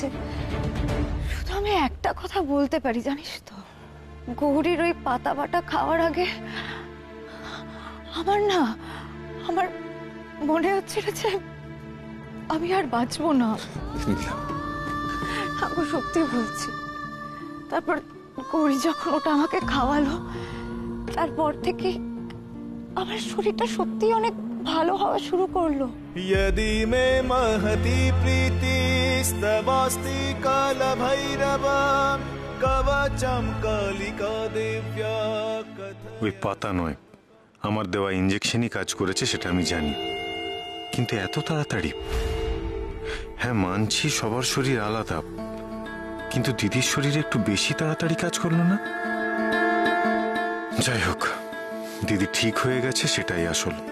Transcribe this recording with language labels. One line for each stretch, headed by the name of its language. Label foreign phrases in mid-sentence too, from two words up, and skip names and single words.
Bangla: শুধু আমি একটা কথা বলতে পারি জানিস তো, গৌরীর ওই পাতা বাটা খাওয়ার আগে আমার মনে হচ্ছিল যে আমি আর বাঁচবো না। আমি সত্যি বলছি। তারপর গৌরী যখন ওটা আমাকে খাওয়ালো, তারপর থেকে আমার শরীরটা সত্যি অনেক ভালো হওয়া শুরু করলো।
Sanskrit: यदि मे महति प्रीतिस्तवास्ति कालभैरव कवचं कालिका दिव्या
Bangla: ওই পাতা নয়, আমার দেওয়া ইনজেকশনই কাজ করেছে, সেটা আমি জানি, কিন্তু এত তাড়াতাড়ি? হ্যাঁ মানছি সবার শরীর আলাদা, কিন্তু দিদির শরীরে একটু বেশি তাড়াতাড়ি কাজ করলো না? যাই হোক, দিদি ঠিক হয়ে গেছে, সেটাই আসল।